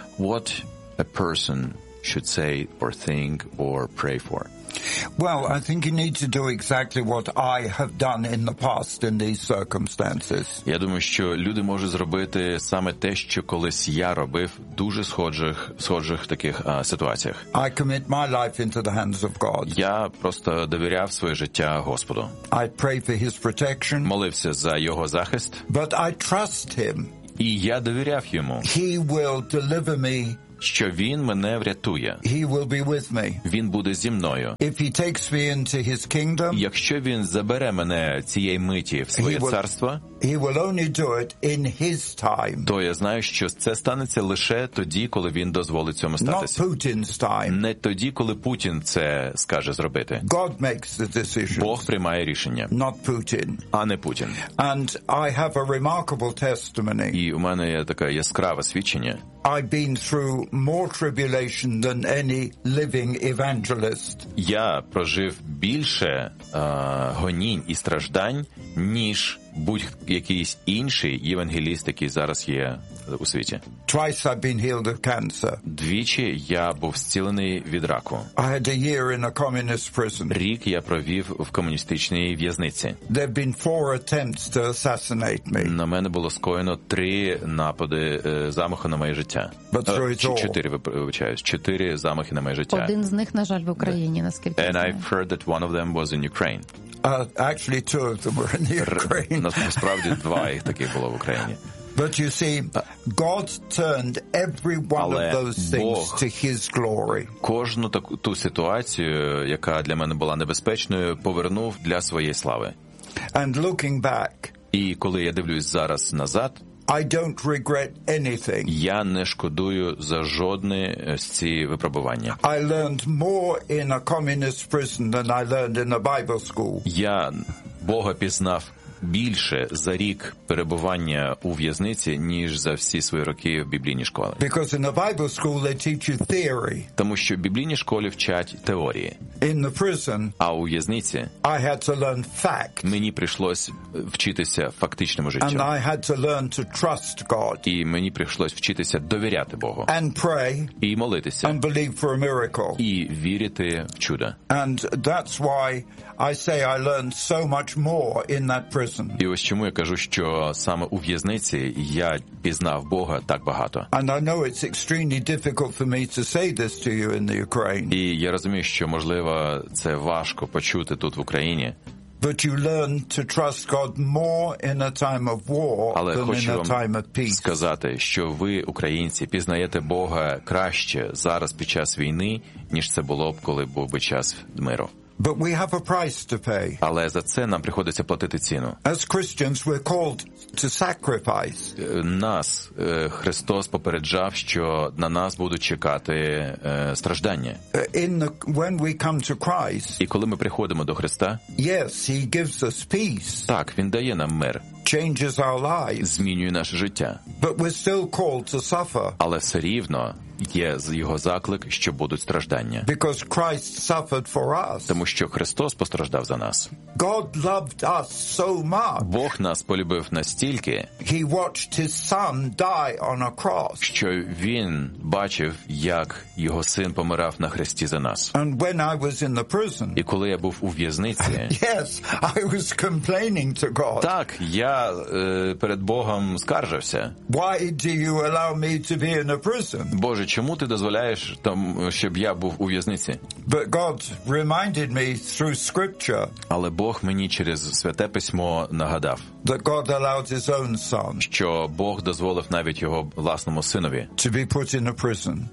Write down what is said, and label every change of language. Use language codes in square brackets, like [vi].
[en] What a person should say or think or pray for? Well, I think you need to do exactly what I have done in the past in these circumstances. [uk] Я думаю, що люди можуть зробити саме те, що колись я робив, дуже схожих таких ситуаціях. [en] I commit my life into the hands of God. [uk] Я просто довіряв своє життя Господу. [en] I pray for his protection. [uk] Молився за його захист. [en] But I trust him. [uk] І я довіряв йому. [en] He will deliver me. [uk] Що він мене врятує. [en] He will be with me. [uk] Він буде зі мною. [en] If he takes me into his kingdom, [uk] якщо він забере мене цієї миті в своє царство, [en] he will only do it in his time. [uk] То я знаю, що це станеться лише тоді, коли він дозволить цьому статися. [en] Not Putin's time. [uk] Не тоді, коли Путін це скаже зробити. [en] God makes the decision. [uk] Бог приймає рішення. [en] Not Putin. [uk] А не Путін. [en] And I have a remarkable testimony. [uk] І у мене є таке яскраве свідчення. [en] I've been through more tribulation than any living evangelist. [uk] Я прожив більше гонінь і страждань, ніж будь-якийсь інший євангеліст, який зараз є у світі. [en] Twice I've been healed of cancer. [uk] Двічі я був зцілений від раку. [en] I had a year in a communist prison. [uk] Рік я провів в комуністичній в'язниці. [en] There have been four attempts to assassinate me. [uk] На мене було скоєно три напади замаху на моє життя. [en] But [uk] чотири замахи на моє життя. Один з них, на жаль, в Україні, наскільки [en] And I've heard that one of them was in Ukraine. Actually two of them were in the Ukraine. [uk] Насправді два їх таких було в Україні. [en] But you see, God turned every one of those things to his glory. [uk] Кожну таку ту ситуацію, яка для мене була небезпечною, повернув для своєї слави. [en] And looking back, [uk] і коли я дивлюсь зараз назад, [en] I don't regret anything. [uk] Я не шкодую за жодне з ці випробування. [en] I learned more in a communist prison than I learned in a Bible school. [uk] Я Бога пізнав більше за рік перебування у в'язниці, ніж за всі свої роки в біблійній школі. [en] Because in a Bible school they teach you theory. [uk] Тому що в біблійній школі вчать теорії. [en] In the prison, [uk] а у в'язниці [en] I had to learn fact. [uk] Мені прийшлось вчитися фактичному життю. [en] And I had to learn to trust God. [uk] І мені прийшлось вчитися довіряти Богу. [en] And pray. [uk] І молитися. [en] And believe for a miracle. [uk] І вірити в чудо. [en] And that's why I say I learned so much more in that prison. [uk] І ось чому я кажу, що саме у в'язниці я пізнав Бога так багато. [en] And I know it's extremely difficult for me to say this to you in the Ukraine. [uk] І я розумію, що, можливо, це важко почути тут в Україні. [en] But you learn to trust God more in a time of war than in a time of peace. [uk] Сказати, що ви, українці, пізнаєте Бога краще зараз під час війни, ніж це було б, коли був би час миру. [en] But we have a price to pay. [uk] Але за це нам приходиться платити ціну. [en] As Christians we're called to sacrifice. [uk] Нас Христос попереджав, що на нас будуть чекати страждання. [en] When we come to Christ. [uk] І коли ми приходимо до Христа? [en] Yes, he gives us peace. [uk] Так, він дає нам мир. [en] Changes our lives. [uk] Змінює наше життя. [en] But we're still called to suffer. [uk] Але все рівно є його заклик, що будуть страждання. [en] Because Christ suffered for us. [uk] Тому що Христос постраждав за нас. [en] God loved us so much. [uk] Бог нас полюбив настільки. [en] He watched his son die on a cross. [uk] Що він бачив, як його син помирав на хресті за нас. [en] And when I was in the prison. [uk] І коли я був у в'язниці. [en] Yes, I was complaining to God. [uk] Так, я перед Богом скаржився. [en] Why do you allow me to be in a prison? [uk] Боже, чому ти дозволяєш, щоб я був у в'язниці? [en] But God reminded me through scripture. [uk] Але Бог мені через Святе Письмо нагадав. [en] That God allowed his own son. [uk] Що Бог дозволив навіть його власному синові. [en] To be put in a prison.